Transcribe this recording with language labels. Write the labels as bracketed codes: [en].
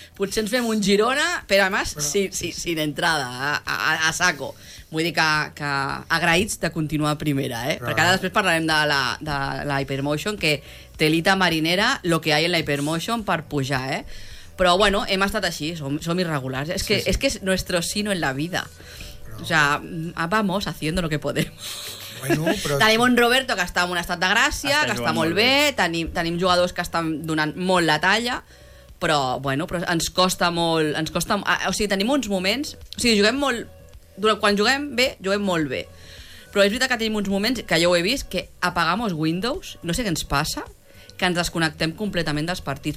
[ca] Potser ens fem un Girona, però a més, [es] sin entrada, a saco. [ca] Vull dir que agraïts de continuar primera, eh? Perquè ara després parlarem de la Hypermotion, [es] que telita marinera lo que hay en la Hypermotion [ca] per pujar, eh? Però bueno, hem estat així, som irregulars. És que és [es] nuestro sino en la vida. O sea, vamos haciendo lo que podemos. [ca] Tenim un Roberto que està en un estat de gràcia, que està molt bé, tenim jugadors que estan donant molt la talla, però bueno, però ens costa molt, o sigui, tenim uns moments, o sigui, juguem molt... Quan juguem bé, juguem molt bé. Però és veritat que tenim uns moments, que jo ho he vist, que [es] apagamos [ca] Windows, no sé què ens passa, que ens desconnectem completament dels partits.